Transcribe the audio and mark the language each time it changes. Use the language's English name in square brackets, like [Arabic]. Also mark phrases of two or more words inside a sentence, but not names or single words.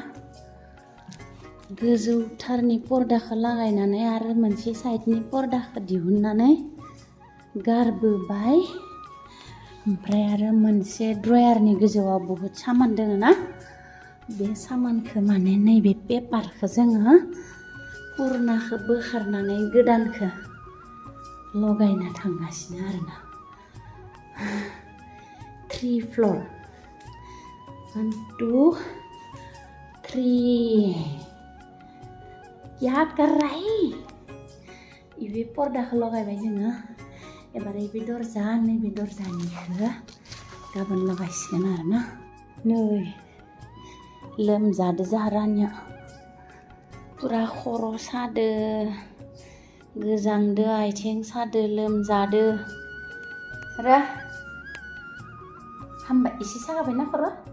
[Bodo] गोजौथारनि पर्दाखौ लागायनानै आरो मोनसे साइडनि पर्दाखौ दिहुननानै गारबोबाय ओमफ्राय आरो मोनसे ड्रयारनि गोजौआव बहुद सामान दङ ना बे सामानखौ माने नैबे पेपारखौ जोङो पुरनाखौ बोखारनानै गोदानखौ लगायना थांगासिनो आरोना 3 फ्ल'र 1 2 3 [Hindi] क्या कर रहा है [Bodo] बे पर्दाखौ लगायबाय जोङो एबार बे दरजा नैबे दरजानिखौ गाबोन लगायसिगोन आरोना नै लोमजादो जोंहा रानिया पुरा खर' सादो गोजांदो आथिं सादो लोमजादो आरो हामबाय एसे सागाबायना खर'